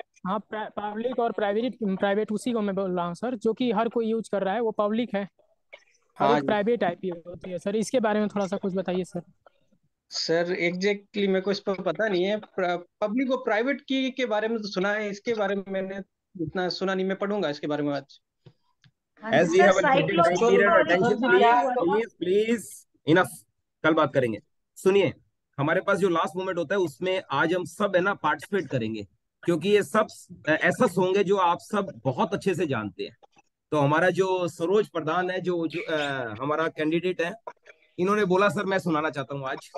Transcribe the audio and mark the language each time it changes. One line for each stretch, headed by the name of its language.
Hindi: हाँ, पब्लिक और प्राइवेट उसी को मैं बोल रहा हूँ सर, जो कि हर कोई यूज कर रहा है वो पब्लिक है, और एक प्राइवेट आईपी होती है सर। इसके बारे में थोड़ा सा कुछ बताइए सर। सर एग्जैक्टली मेरे को इस पर पता नहीं है। पब्लिक और प्राइवेट की के बारे में तो सुना है, इसके बारे में मैंने इतना सुना नहीं। मैं पढ़ूंगा इसके बारे में आज।
English: As we have a limited time period, attention please, please, enough.
Hindi: कल बात करेंगे। सुनिए, हमारे पास जो लास्ट मोमेंट होता है उसमें आज हम सब है ना पार्टिसिपेट करेंगे, क्योंकि ये सब ऐसा होंगे जो आप सब बहुत अच्छे से जानते हैं। तो हमारा जो सरोज प्रधान है, जो हमारा कैंडिडेट है, इन्होंने बोला सर मैं सुनाना चाहता हूँ आज।